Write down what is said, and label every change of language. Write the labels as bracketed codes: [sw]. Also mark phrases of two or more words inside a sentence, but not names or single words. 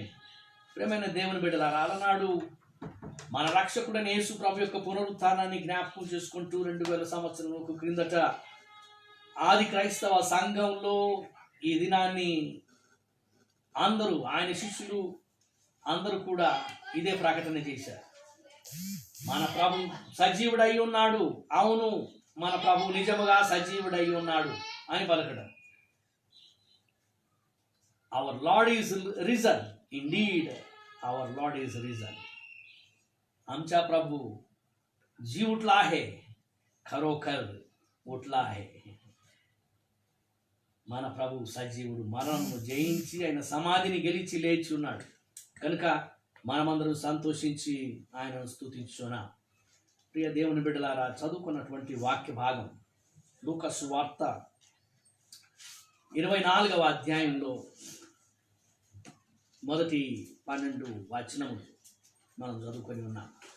[te] ప్రియమైన దేవుని బిడ్డలారా, అలనాడు మన రక్షకుడైన యేసు ప్రభు యొక్క పునరుత్థానాన్ని జ్ఞాపకం చేసుకుంటూ 2000 సంవత్సరాలకు క్రిందట ఆది క్రైస్తవ సంఘంలో ఈ దినాన్ని అందరూ, ఆయన శిష్యులు అందరూ కూడా ఇదే ప్రకటన చేశారు. మన ప్రభు సజీవుడై ఉన్నాడు. అవును, మన ప్రభు నిజముగా సజీవుడై ఉన్నాడు అని పలకడం. [en] Our Lord is risen. Indeed, our Lord is risen. [mr] आमचा प्रभु जी उठला आहे, खरोखर उठला आहे. [te] మన ప్రభు సజీవుడు, మరణము జయించి ఆయన సమాధిని గెలిచి లేచి ఉన్నాడు కనుక మనమందరం సంతోషించి ఆయనను స్తుతించుచున్నాం. ప్రియ దేవుని బిడ్డలారా, చదువుకున్నటువంటి వాక్య భాగం లూకా సువార్త 24వ అధ్యాయంలో మొదటి 12 వచనములు మనం చదువుకొని ఉన్నాం.